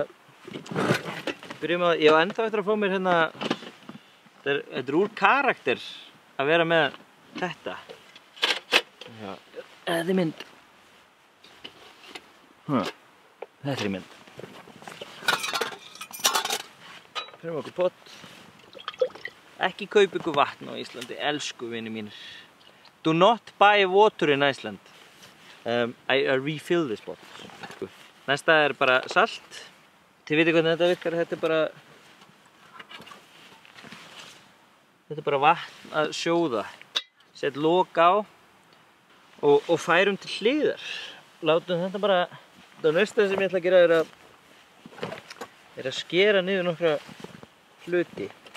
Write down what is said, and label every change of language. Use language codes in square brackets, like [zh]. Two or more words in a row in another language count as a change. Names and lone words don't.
[is] Byrjum að, ég á ennþá eftir að fá mér hérna, þetta er úr karakter að vera með þetta. Já, þetta er mynd. Þetta er mynd. Fyrir okkur pott. Ekki kaupa ykkur vatn á Íslandi, elsku vinir mínir. [en] Do not buy water in Iceland. I refill this bottle. [is] Næsta er bara salt. Þið vitið hvernig þetta virkar, þetta er bara vatn að sjóða. Sett lok á og færum til hliðar. Látum þetta bara, það næsta sem ég ætla að gera er að skera niður nokkra hluti.